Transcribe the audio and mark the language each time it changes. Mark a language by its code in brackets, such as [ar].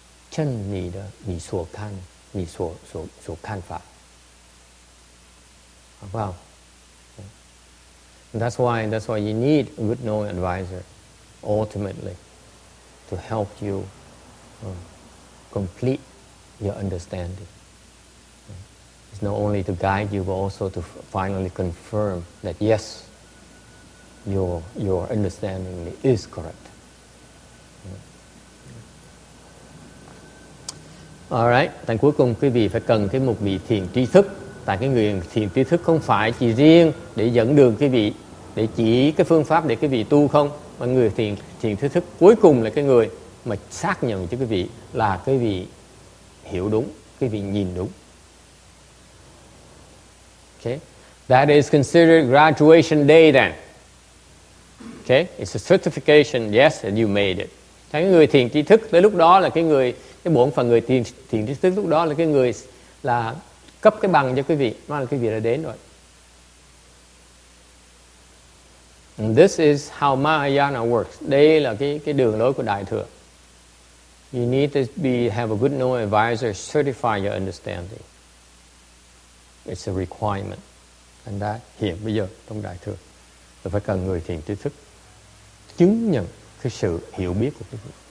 [zh] 证你所看你所看法，好不好？ [en] That's why you need a good knowing advisor ultimately to help you complete your understanding. It's not only to guide you but also to finally confirm that yes, your understanding is correct. [vi] Alright, tại cuối cùng quý vị phải cần cái một vị thiền tri thức. Tại cái người thiền tri thức không phải chỉ riêng để dẫn đường quý vị, để chỉ cái phương pháp để quý vị tu không, mà người thiền tri thức cuối cùng là cái người mà xác nhận cho quý vị là quý vị hiểu đúng, quý vị nhìn đúng. [en] Okay, that is considered graduation day then. Okay, it's a certification, yes, that you made it. [vi] Cái người thiền tri thức tới lúc đó là cái bổn phận người thiền tri thức lúc đó là cái người là cấp cái bằng cho quý vị, nó là quý vị đã đến rồi. [en] And this is how Mahayana works. [vi] Đây là cái đường lối của Đại thừa. [en] You need to have a good knowing advisor, certify your understanding. It's a requirement. [vi] Thành ra hiện bây giờ trong Đại thừa tôi phải cần người thiền tri thức chứng nhận cái sự hiểu biết của quý vị.